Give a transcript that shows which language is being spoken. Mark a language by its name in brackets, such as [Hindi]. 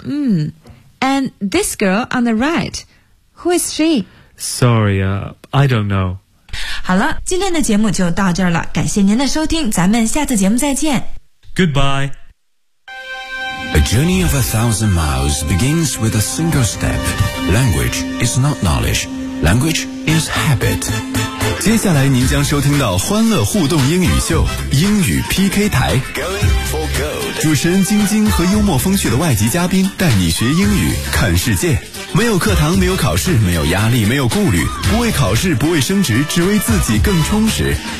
[English] And this girl on the right, who is she? Sorry, I don't know. [Chinese] 好了，今天的节目就到这儿了。感谢您的收听，咱们下次节目再见。 [English] Goodbye. A journey of 1,000 miles begins with a single step. Language is not knowledge. Language is habit. [Chinese] 接下来您将收听到欢乐互动英语秀，英语 PK 台。主持人晶晶和幽默风趣的外籍嘉宾带你学英语看世界，没有课堂，没有考试，没有压力，没有顾虑，不为考试，不为升职，只为自己更充实。